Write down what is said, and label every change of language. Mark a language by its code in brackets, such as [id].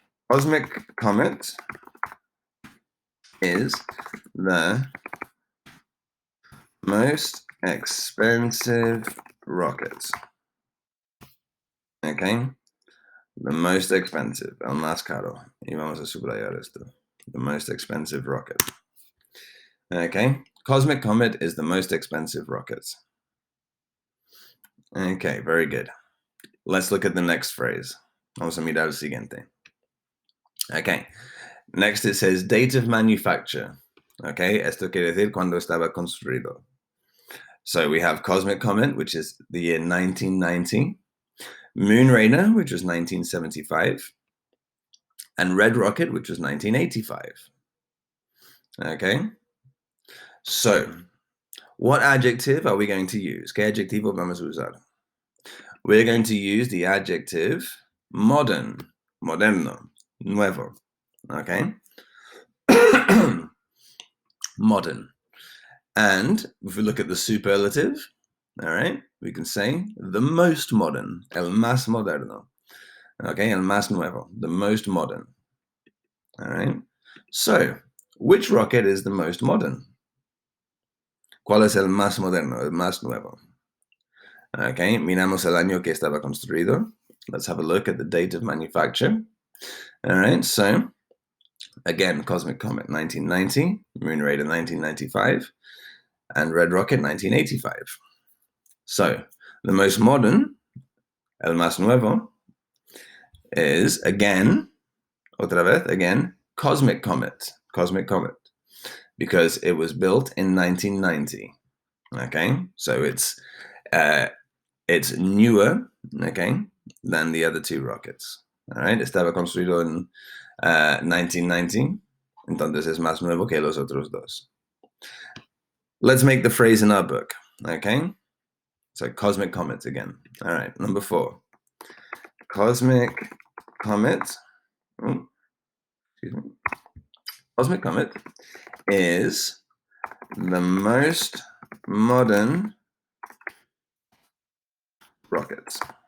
[en] Cosmic Comet is the most expensive rocket. Okay. The most expensive, [es] el más caro. Y vamos a subrayar esto. [en] The most expensive rocket. Okay, cosmic comet is the most expensive rocket. Okay, very good. Let's look at the next phrase. [es] Vamos a mirar el siguiente. [en] Okay, next it says date of manufacture. [es] Okay, esto quiere decir cuando estaba construido. [en] So we have Cosmic Comet, which is the year 1990, Moon Raider, which was 1975, and Red Rocket, which was 1985. Okay, so what adjective are we going to use? [es] ¿Qué adjetivo vamos a usar? [en] We're going to use the adjective modern, [es] moderno, nuevo. [en] Okay, modern. And if we look at the superlative, all right, we can say the most modern, [es] el más moderno. Okay, el más nuevo, [en] the most modern. All right. So, which rocket is the most modern? [es] ¿Cuál es el más moderno, el más nuevo? Okay, miramos el año que estaba construido. [en] Let's have a look at the date of manufacture. All right, so again, Cosmic Comet 1990, Moon Raider 1995, and Red Rocket 1985. So, the most modern, [es] el más nuevo, [en] is again, [es] otra vez, [en] again, Cosmic Comet. Cosmic Comet. Because it was built in 1990. Okay, so it's newer, okay, than the other two rockets. [es] All right, estaba construido en 1990, entonces es más nuevo que los otros dos. [en] Let's make the phrase in our book. Okay, so cosmic comet again. All right, number 4. Cosmic comet. Oh, excuse me. Cosmic comet is the most modern rockets.